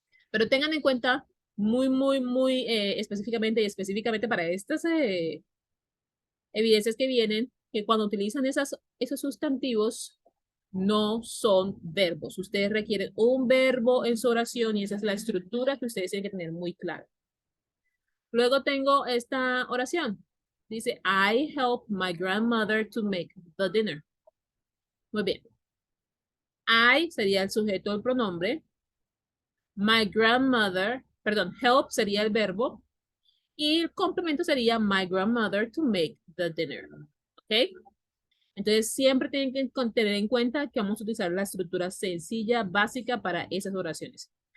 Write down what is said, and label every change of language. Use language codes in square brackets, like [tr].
[es] Pero tengan en cuenta muy específicamente y específicamente para estas evidencias que vienen, que cuando utilizan esos sustantivos no son verbos. Ustedes requieren un verbo en su oración y esa es la estructura que ustedes tienen que tener muy clara. Luego tengo esta oración. Dice, [en] I help my grandmother to make the dinner. [es] Muy bien. I sería el sujeto del pronombre. [en] My grandmother, [es] perdón, help sería el verbo. Y el complemento sería [en] my grandmother to make the dinner. ¿Ok? [es] Entonces, siempre tienen que tener en cuenta que vamos a utilizar la estructura sencilla, básica para esas oraciones.